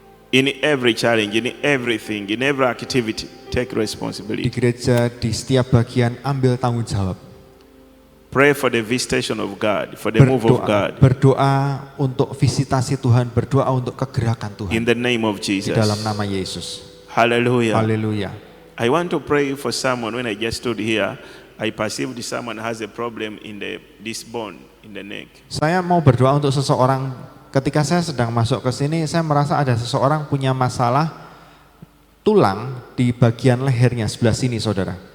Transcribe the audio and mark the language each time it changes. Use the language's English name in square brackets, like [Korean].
[English] In every challenge, in everything, in every activity, take [Indonesian] Di [English] responsibility. [Indonesian] gereja, di setiap bagian ambil tanggung jawab. [English] Pray for the visitation of God, for the move of God. [Indonesian] Berdoa untuk visitasi Tuhan, berdoa untuk kegerakan Tuhan. [English] In the name of [Indonesian] Di [English] Jesus. [Indonesian] dalam nama Yesus. [English] Hallelujah. [Indonesian] Haleluya. [English] I want to pray for someone. When I just stood here, I perceived someone has a problem in this bone in the neck. [Indonesian] Saya mau berdoa untuk seseorang. Ketika saya sedang masuk ke sini, saya merasa ada seseorang punya masalah tulang di bagian lehernya sebelah sini, saudara.